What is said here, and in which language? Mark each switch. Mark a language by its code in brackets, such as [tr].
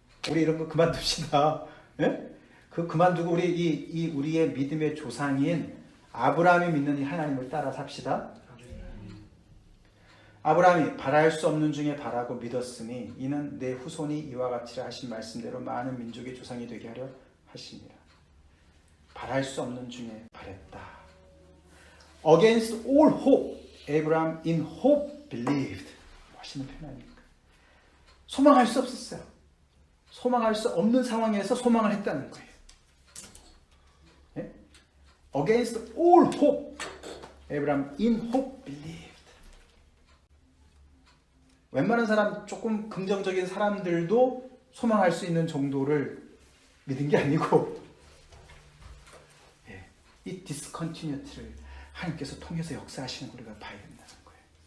[ko] 우리 이런 거 그만둡시다. 예? 그만두고 우리의 믿음의 조상인 아브라함이 믿는 이 하나님을 따라 삽시다. 아브라함이 바랄 수 없는 중에 바라고 믿었으니 이는 내 후손이 이와 같이라 하신 말씀대로 많은 민족의 조상이 되게 하려 하시니라. 바랄 수 없는 중에 바랬다. [en] Against all hope, Abraham in hope believed. [ko] 멋있는 표현 아닙니까? 소망할 수 없었어요. 소망할 수 없는 상황에서 소망을 했다는 거예요. 예? [en] Against all hope, Abraham in hope believed. [ko] 웬만한 사람, 조금 긍정적인 사람들도 소망할 수 있는 정도를 믿은 게 아니고, 이 디스컨티뉴티를 하나님께서 통해서 역사하시는 걸 우리가 봐야 된다는 거예요.